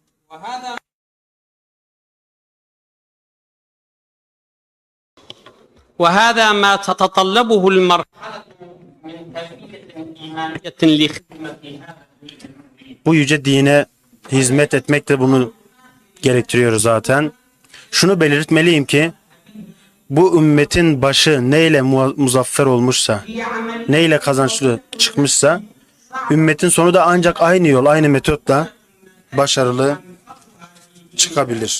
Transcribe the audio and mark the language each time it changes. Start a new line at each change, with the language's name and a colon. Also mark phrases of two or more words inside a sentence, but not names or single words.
Arabic: وهذا ما تتطلبه المرحلة من تربية إيمانية لخدمة.
Turkish: Bu yüce dine hizmet etmek de bunu gerektiriyor zaten. Şunu belirtmeliyim ki bu ümmetin başı neyle muzaffer olmuşsa, neyle kazançlı çıkmışsa, ümmetin sonu da ancak aynı yol, aynı metotla başarılı çıkabilir.